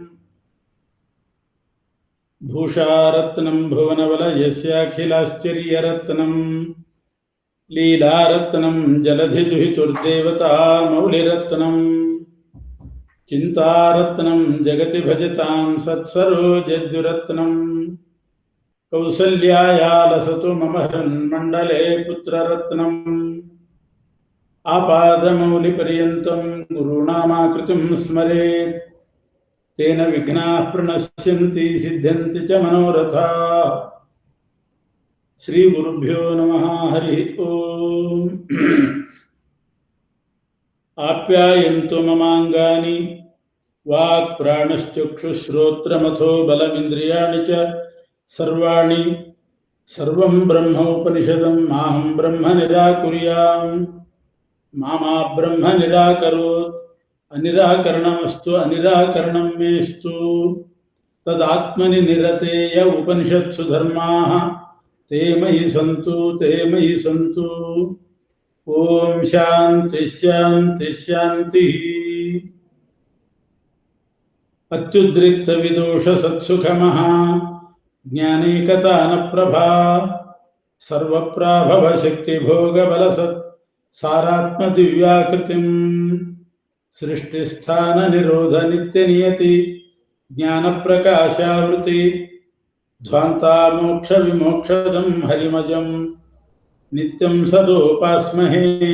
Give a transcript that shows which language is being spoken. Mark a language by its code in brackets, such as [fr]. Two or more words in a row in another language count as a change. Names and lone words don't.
[sa] ಭೂಷಾರತ್ನಂ ಭುವನವಲಯಸ್ಯಾಖಿಲಾಶ್ಚರ್ಯರತ್ನಂ ಲೀಲಾರತ್ನಂ ಜಲಧಿದುಹಿತುರ್ದೇವತಾ ಮೌಲಿರತ್ನಂ ಚಿಂತಾರತ್ನಂ ಜಗತಿ ಭಜತಾಂ ಸತ್ಸರೋಜದ್ಯುರತ್ನಂ ಕೌಸಲ್ಯಾಯಾಲಸತು ಮಮ ಹೃನ್ಮಂಡಲೇ ಪುತ್ರರತ್ನಂ ಆಪಾದಮೌಲಿಪರ್ಯಂತಂ ಗುರುಣಾಮಾಕೃತಿಂ ಸ್ಮರೇತ್ ತೇನ ವಿಘ್ನಾಃ ಪ್ರಣಶ್ಯಂತಿ ಸಿದ್ಧ್ಯಂತಿ ಚ ಮನೋರಥಾಃ. ಶ್ರೀ ಗುರುಭ್ಯೋ ನಮಃ. ಹರಿ ಓಂ. ಆಪ್ಯಾಯಂತು ಮಮಾಂಗಾನಿ ವಾಕ್ ಪ್ರಾಣಶ್ಚಕ್ಷುಶ್ರೋತ್ರಮಥೋ ಬಲಮಿಂದ್ರಿಯಾಣಿ ಚ ಸರ್ವಾಣಿ ಸರ್ವಂ ಬ್ರಹ್ಮ ಉಪನಿಷದಂ ಮಾಹಂ ಬ್ರಹ್ಮ ನಿರಾಕುರ್ಯಾಂ ಮಾ ಬ್ರಹ್ಮ ನಿರಾಕರೋತ್. ಅನಿರಾಕರಣಮಸ್ತು ಅನಿರಾಕರಣಂ ಮೇಸ್ತು. ತದಾತ್ಮನಿ ನಿರತೇಯ ಉಪನಿಷತ್ಸು ಧರ್ಮಾಃ ತೇ ಮಯಿ ಸಂತು ತೇ ಮಯಿ ಸಂತು. ಓಂ ಶಾಂತಿ ಶಾಂತಿ ಶಾಂತಿ. ಅತ್ಯುದ್ರಿಕ್ತ ವಿದೋಷ ಸತ್ಸುಖಮಃ ಜ್ಞಾನೇಕತಾನ ಪ್ರಭಾ ಸರ್ವಪ್ರಾಭವ ಶಕ್ತಿ ಭೋಗ ಬಲ ಸತ್ ಸಾರಾತ್ಮ ದಿವ್ಯಾಕೃತಿಂ ಸೃಷ್ಟಿಸ್ಥಾನ ನಿರೋಧ ನಿತ್ಯ ನಿಯತಿ ಜ್ಞಾನ ಪ್ರಕಾಶಾವೃತಿ ಧ್ವಾಂತಾ ಮೋಕ್ಷ ವಿಮೋಕ್ಷದಂ ಹರಿಮಜಂ ನಿತ್ಯಂ ಸದೋಪಾಸ್ಮಹೇ.